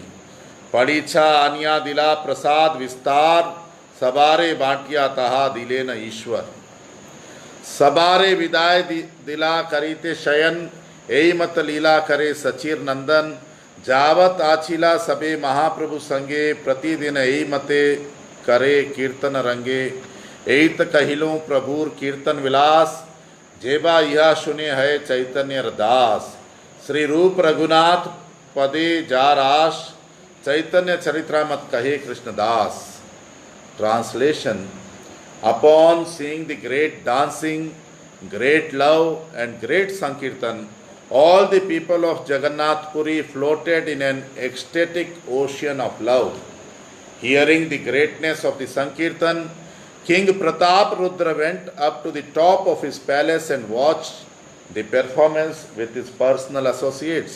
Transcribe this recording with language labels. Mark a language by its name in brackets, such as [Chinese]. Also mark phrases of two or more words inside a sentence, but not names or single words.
[Bangla] পড়িছা আনিয়া দিলা প্রসাদ বিস্তার, সবারে বাঁটিয়া তাহা দিলে ন ঈশ্বর। সবারে বিদায় দিলা করিতে শয়ন, এই মত লীলা করে শচীর নন্দন। যাবৎ আছিলা সবে মহাপ্রভু সঙ্গে, প্রতিদিন এই মতে করে কীর্তন রঙ্গে। এত কহিলো প্রভুর কীর্তন বিলাস, যেবা যহ শুনে হৈ চৈতন্য দাস। শ্রী রূপ রঘুনাথ পদে যা রাস, চৈতন্য চরিত্রামৃত কহে কৃষ্ণদাস। [English] Translation: Upon seeing the great dancing, great love and great Sankirtan, all the people of Jagannath Puri floated in an ecstatic ocean of love. Hearing the greatness of the Sankirtan, King Pratap Rudra went up to the top of his palace and watched the performance with his personal associates.